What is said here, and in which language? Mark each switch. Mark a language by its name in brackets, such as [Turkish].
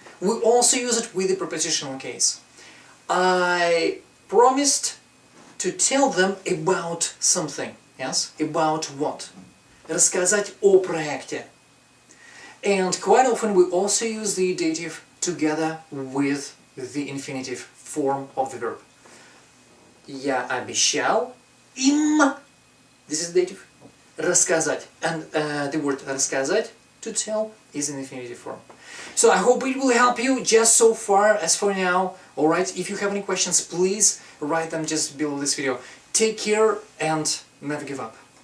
[English] We also use it with the prepositional case. I promised to tell them about something. Yes? About what? [Russian] Рассказать о проекте. [English] And quite often we also use the dative together with the infinitive form of the verb. [Russian] Я обещал им, [English] this is dative, [Russian] рассказать. [English] And the word рассказать, to tell, is in infinitive form. So I hope it will help you just so far as for now. Alright, if you have any questions, please write them just below this video. Take care and never give up.